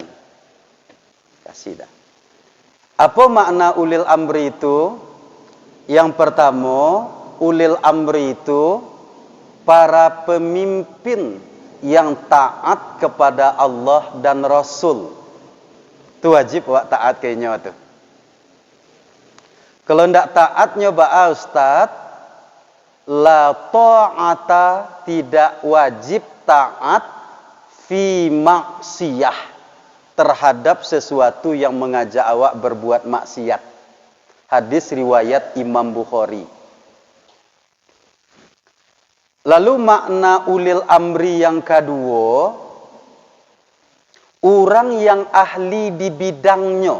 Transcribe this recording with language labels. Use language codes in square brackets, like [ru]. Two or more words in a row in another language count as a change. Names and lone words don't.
[id] Kasih dah. Apa makna ulil amri itu? Yang pertama, ulil amri itu para pemimpin yang taat kepada Allah dan Rasul. [min] Itu wajib wak taat kayaknya tu. Kalau ndak taat nyoba Ustaz, [ar] la ta'ata, [id] tidak wajib taat [ar] fi maksiyah, [id] terhadap sesuatu yang mengajak awak berbuat maksiat. Hadis riwayat Imam Bukhari. Lalu makna ulil amri yang kedua, orang yang ahli di bidangnya.